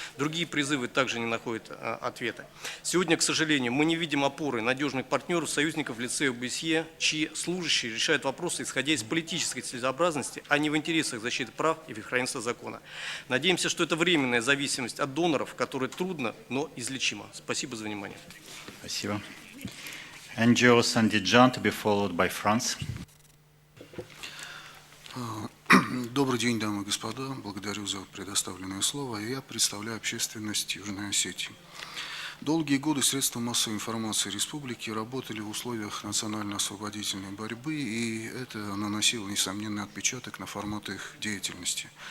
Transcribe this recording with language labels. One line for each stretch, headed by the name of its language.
Russian: Другие призывы также не находят ответа. Сегодня, к сожалению, мы не видим опоры надежных партнеров, союзников в лице ОБСЕ, чьи служащие решают вопросы, исходя из политической целесообразности, а не в интересах защиты прав и верховенства закона. Надеемся, что это временная зависимость от доноров, которая трудно, но излечима. Спасибо за внимание. Спасибо.
English: NGO
Russian: Сандиджан,
English: to be followed by France.
Russian: Добрый день, дамы и господа. Благодарю за предоставленное слово. Я представляю общественность Южной Осетии. Долгие годы средства массовой информации республики работали в условиях национально-освободительной борьбы, и это наносило несомненный отпечаток на формат их деятельности.